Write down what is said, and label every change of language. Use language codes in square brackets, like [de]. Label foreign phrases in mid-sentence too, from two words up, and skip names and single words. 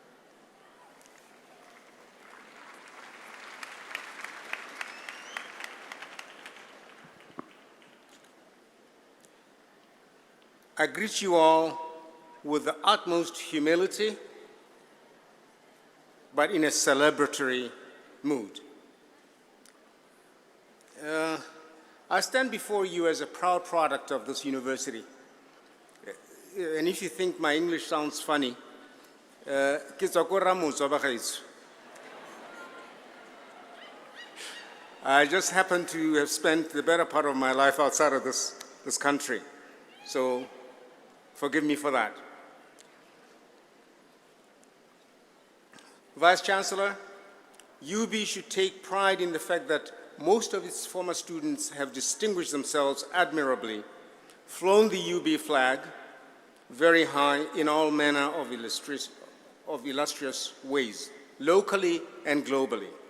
[en] I greet you all with the utmost humility, but in a celebratory mood. I stand before you as a proud product of this university. And if you think my English sounds funny, [tn] ke tswa ko Ramotswa bagaetsho. [en] I just happen to have spent the better part of my life outside of this country. So forgive me for that. Vice Chancellor, UB should take pride in the fact that most of its former students have distinguished themselves admirably, flown the UB flag very high in all manner of illustrious ways, locally and globally.